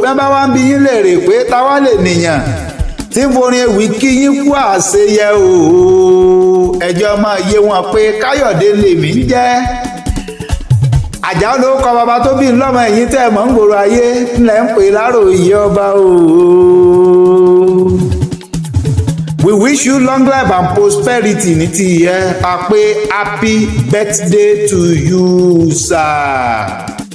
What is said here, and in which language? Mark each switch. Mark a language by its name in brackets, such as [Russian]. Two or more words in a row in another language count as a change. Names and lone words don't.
[Yoruba] Bẹ́ẹ̀ bá wá ń bi yín léèrè pé ta wá lè nìyàn tí ń forin ewì kí yín kú àṣeyẹ o. Ẹ jẹ́ máa yé wọn pé Káyọ̀dé lèmi ń jẹ́. Àjàó ló kọ bàbá tó bí n lọ́mọ, ẹ̀yin tẹ́ ẹ mọ̀ ń gbòòrò ayé, ńlẹ̀ ń pè Láròyé ọba o. [English] We wish you long life and prosperity [Yoruba] ní ti ìyẹn. A pé [English] happy birthday to you, sir.